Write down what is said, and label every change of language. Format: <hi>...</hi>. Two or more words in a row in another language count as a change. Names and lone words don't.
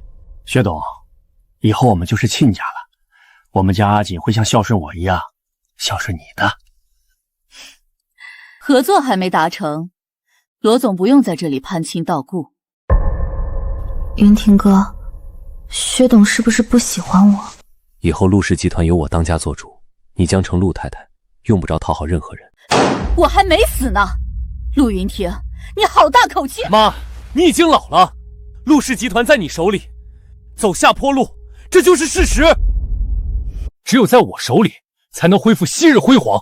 <zh>薛董，以後我們就是親家了，我們家阿錦會像孝順我一樣孝順你的。合作還沒達成，羅總不用在這裡攀親道故。雲婷哥，薛董是不是不喜歡我？以後陸氏集團由我當家做主，你將成陸太太，用不着討好任何人。我还没死呢。陆云婷，你好大口气！妈，你已经老了，陆氏集团在你手里，走下坡路，这就是事实。只有在我手里，才能恢复昔日輝煌。</zh>